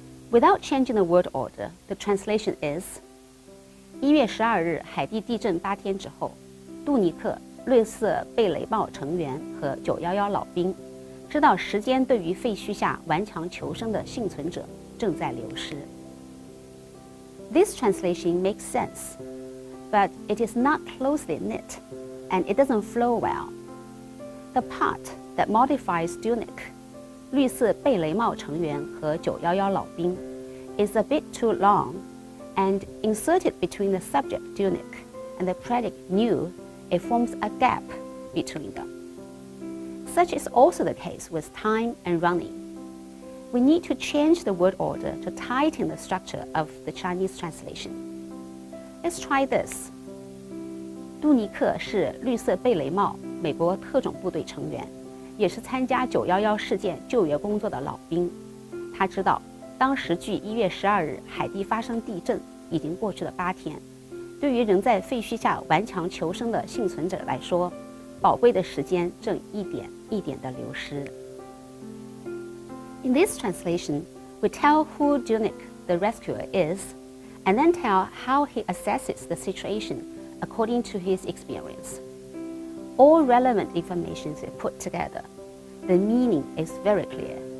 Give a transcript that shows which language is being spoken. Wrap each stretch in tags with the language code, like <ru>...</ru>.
<en>Without changing the word order, the translation is</en> <zh>1月12日海地地震8天之后，杜尼克、绿色贝雷帽成员和911老兵知道时间对于废墟下顽强求生的幸存者正在流失。</zh> <en>This translation makes sense, but it is not closely knit, and it doesn't flow well. The part that modifies Dunic,</en> <zh>绿色贝雷帽成员和911老兵</zh> <en>is a bit too long, and inserted between the subject Dunic and the predicate knew, it forms a gap between them. Such is also the case with time and running. We need to change the word order to tighten the structure of the Chinese translation. Let's try this.</en> <zh>杜尼克是绿色贝雷帽美国特种部队成员，也是参加911事件救援工作的老兵。他知道，当时距1月12日海地发生地震已经过去了8天，对于仍在废墟下顽强求生的幸存者来说，宝贵的时间正一点一点地流失。</zh> <en>In this translation, we tell who Dunic, the rescuer, is, and then tell how he assesses the situation according to his experience. All relevant information is put together. The meaning is very clear.</en>